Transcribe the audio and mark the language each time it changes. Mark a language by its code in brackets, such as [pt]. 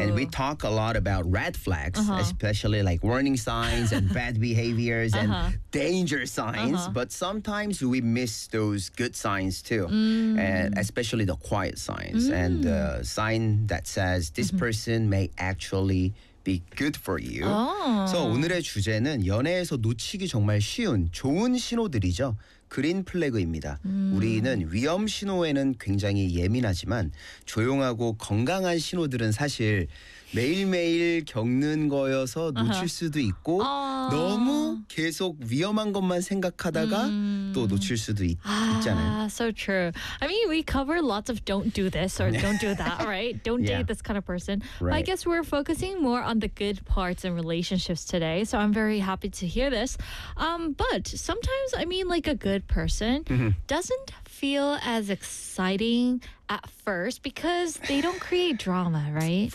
[en] And we talk a lot about red flags, especially like warning signs and bad behaviors and danger signs. But sometimes we miss those good signs too, and especially the quiet signs and the sign that says this person may actually be good for you. [ko] So 오늘의 주제는 연애에서 놓치기 정말 쉬운 좋은 신호들이죠. 그린 플래그입니다. 우리는 위험 신호에는 굉장히 예민하지만 조용하고 건강한 신호들은 사실 매일매일 겪는 거여서 놓칠 수도 있고 너무 계속 위험한 것만 생각하다가 또 놓칠 수도 있잖아요. [en] So true. I mean, we cover lots of don't do this or don't do that, right? Don't date this kind of person. Right. But I guess we're focusing more on the good parts in relationships today. So I'm very happy to hear this. But sometimes, I mean, like a good person doesn't feel as exciting at first because they don't create drama, right?